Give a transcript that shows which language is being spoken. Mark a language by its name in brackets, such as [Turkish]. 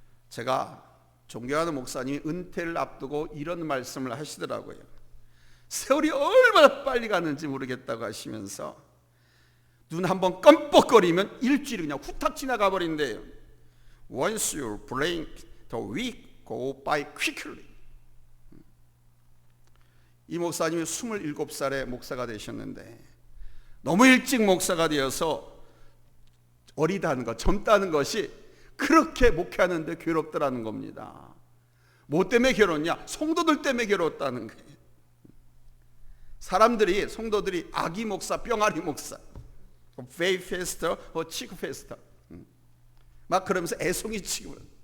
[Korean] 제가 존경하는 목사님이 은퇴를 앞두고 이런 말씀을 하시더라고요. 세월이 얼마나 빨리 가는지 모르겠다고 하시면서 눈 한번 깜빡거리면 일주일이 그냥 후딱 지나가 버린대요. [English] Once you blink, the week go by quickly. [Korean] 이 목사님이 27살에 목사가 되셨는데 너무 일찍 목사가 되어서 어리다는 것, 젊다는 것이 그렇게 목회하는데 괴롭더라는 겁니다. 뭐 때문에 괴롭냐? 성도들 때문에 괴롭다는 거예요. 사람들이, 성도들이 아기 목사, 뿅아리 목사, 페이 페스터, 치크 페스터 막 그러면서 애송이 치고.